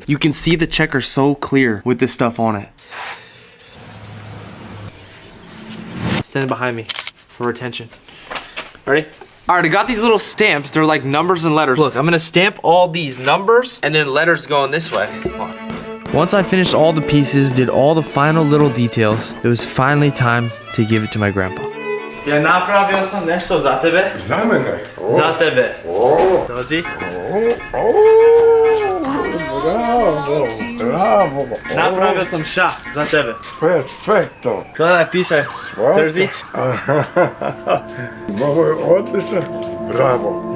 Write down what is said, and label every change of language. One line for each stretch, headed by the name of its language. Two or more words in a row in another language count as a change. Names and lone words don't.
English: You can see the checker so clear with this stuff on it. Stand behind me for retention. Ready? All right, I got these little stamps. They're like numbers and letters. Look, I'm gonna stamp all these numbers and then letters going this way. Once I finished all the pieces, did all the final little details, it was finally time to give it to my grandpa.
Croatian: Ja napravio sam nešto za tebe. Za mene? Za tebe. Dođi. Bravo, bravo. Napravio sam šah za tebe. Perfetto. Gledaj, piše Trzić. Ovo je odlično. Bravo.